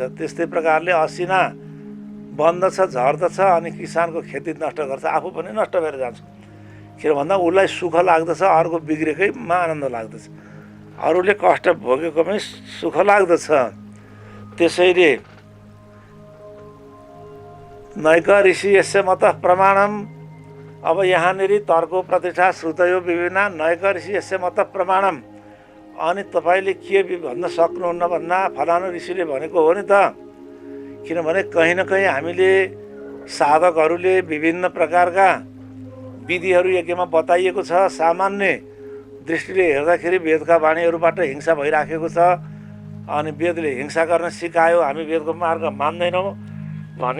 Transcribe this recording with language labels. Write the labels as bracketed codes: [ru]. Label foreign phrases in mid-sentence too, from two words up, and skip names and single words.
[ne] त्यस्तै प्रकारले असिना बन्दछ झर्दछ अनि किसानको खेती नष्ट गर्छ, आफू पनि नष्ट भएर जान्छ। किन भन्दा उसलाई सुख लाग्दछ, अर्को बिग्रेकैमा आनन्द लाग्दछ, अरूले कष्ट भोगेको पनि सुख लाग्दछ। [sa] त्यसैले नैक ऋषि यस्य मत प्रमाणम। [ne] अब यहाँनिर [sa] तर्को प्रतिष्ठा श्रुतयो विभिन्न नैक ऋषि यस्य मत प्रमाणम। [ne] अनि तपाईँले के भन्न सक्नुहुन्न भन्दा फलानु ऋषिले भनेको हो नि त। किनभने कहीँ न कहीँ हामीले साधकहरूले विभिन्न प्रकारका विधिहरू यज्ञमा बताइएको छ। सामान्य दृष्टिले हेर्दाखेरि वेदका वाणीहरूबाट हिंसा भइराखेको छ अनि वेदले हिंसा गर्न सिकायो, हामी वेदको मार्ग मान्दैनौँ भने